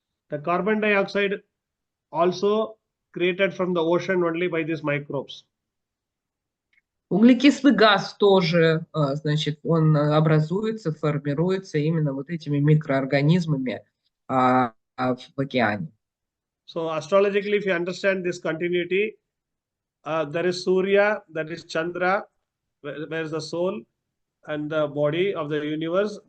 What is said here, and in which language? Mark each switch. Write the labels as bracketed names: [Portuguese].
[English] The carbon dioxide also created from the ocean only by these microbes. [Russian] Углекислый газ тоже, значит, он образуется, формируется именно вот этими микроорганизмами в океане. [English] So astrologically, if you understand this continuity, there is Surya, that is Chandra, where is the soul and the body of the universe.